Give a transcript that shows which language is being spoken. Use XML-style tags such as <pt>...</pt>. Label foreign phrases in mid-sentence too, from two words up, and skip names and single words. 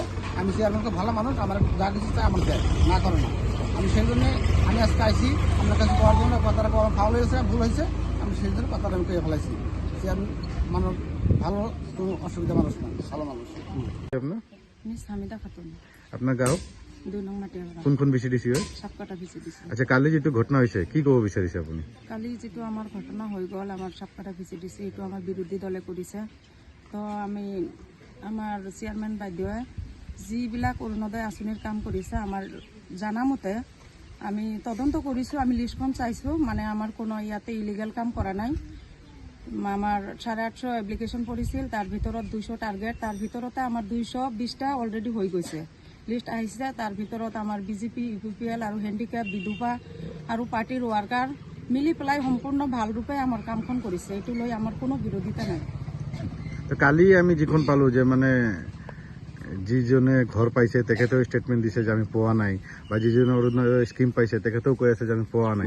<bn>আমি চেয়ারম্যানকে ভালো মানুষ, আমার যা কিছু চাই আমার দেয়, না করে না। আমি সেই জন্য আমি আজকে আইছি আপনার কাছে পাওয়ার জন্য, কথাটা আমার ফাউল হয়েছে, ভুল হয়েছে, আমি সেই জন্য কথাটা আমি কয়ে ফেলাইছি। চেয়ারম্যান মানুষ ভালো, কোনো অসুবিধা মানুষ না, ভালো মানুষ। আপনার? মিস হামিদা খাতুন, আপনার গাঁও 2 নং মাটিয়াপাড়া, কোন বিসিডিসি হয়? সাবকাটা ভিসিডিসি।</bn> <as>আচ্ছা, কালি যেটো ঘটনা হয়েছে কি কব বিচাৰিছে আপুনি? কালি যেটো আমার ঘটনা হৈ গ'ল, আমার সাবকাটা ভিসিডিসি, এইটো আমার বিরোধী দলে কৰিছে। তো আমি আমার চেয়ারম্যান বাইদেৱে যিবিলাক অৰুণোদয় আঁচনিৰ কাম কৰিছে, আমার জানা মতে আমি তদন্ত কৰিছোঁ, আমি লিষ্টখন চাইছোঁ, মানে আমার কোনো ইয়াতে ইলিগেল কাম কৰা নাই। আমার 850 এপ্লিকেশন পড়িছিল, তার ভিতৰত 200 টার্গেট, তার ভিতরতে আমার 220টা অলরেডি হৈ গৈছে, লিষ্ট আহিছে। তার ভিতৰত আমার বিজেপি, ইউপিপিএল আৰু হেণ্ডিক্যাপ, বিধুপা আৰু পাৰ্টিৰ ৱাৰ্কাৰ মিলি পেলাই সম্পূৰ্ণ ভাল ৰূপে আমাৰ কামখন কৰিছে। এইটো লৈ আমাৰ কোনো বিৰোধিতা নাই। তো কালি আমি যিখন পালো যে মানে যিজনে ঘৰ পাইছে তেখেতেও স্টেটমেন্ট দিছে যে আমি পোৱা নাই, বা যিজনে অৰুণোদয় স্কিম পাইছে তেখেতেও কৈ আছে যে আমি পোৱা নাই।</as>